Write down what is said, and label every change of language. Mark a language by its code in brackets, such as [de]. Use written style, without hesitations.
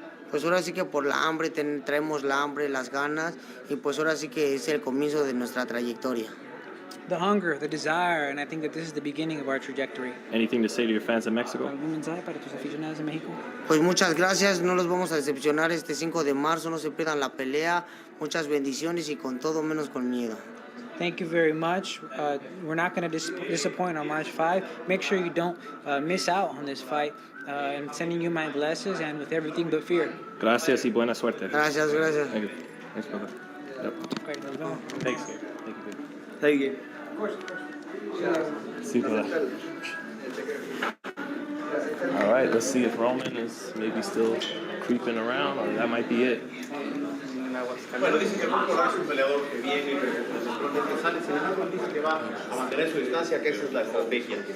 [es] Pues ahora sí que por la hambre, traemos la hambre, las ganas, y pues ahora sí que es el comienzo de nuestra trayectoria. [en] The hunger, the desire, and I think that this is the beginning of our trajectory. Anything to say to your fans in Mexico? [es] ¿Algún mensaje para tus aficionados en México? Pues muchas gracias, no los vamos a decepcionar este 5 de marzo, no se pierdan la pelea, muchas bendiciones y con todo menos con miedo. [en] Thank you very much. We're not going to disappoint on March 5. Make sure you don't miss out on this fight. I'm sending you my blessings and with everything but fear. [es] Gracias y buena suerte. Gracias. [en] Thank you. Thanks, brother. Yep. [es] Okay, nos vemos. [en] Thanks. Thank you. Of course. See you, brother. All right, let's see if Roman is maybe still creeping around, or that might be it. [es] Bueno, dice que Marco es un peleador que viene y que sale, sin embargo, dice que va a mantener su distancia, que esa es la estrategia.